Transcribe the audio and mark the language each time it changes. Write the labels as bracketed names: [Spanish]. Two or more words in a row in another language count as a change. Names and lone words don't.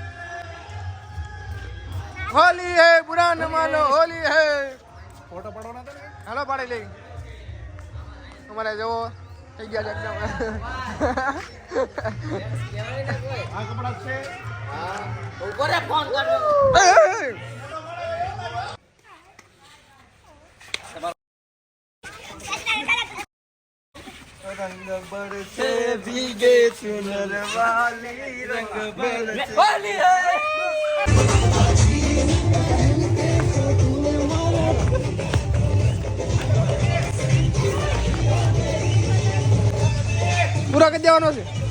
[Hindi] होली है बुरा न मानो होली है. [Gujarati] ફોટો પાડવાના હતા ને, હાલો પાડી લઈ. અમારે જો થઈ ગયા છે એકદમ. આ કપડા છે. હા ઉપર ફોન કાઢો. [Hindi] रंग बरसे भीगे चुनर वाली रंग बरसे वाली है. [Gujarati] પૂરા કરી દેવાનો છે.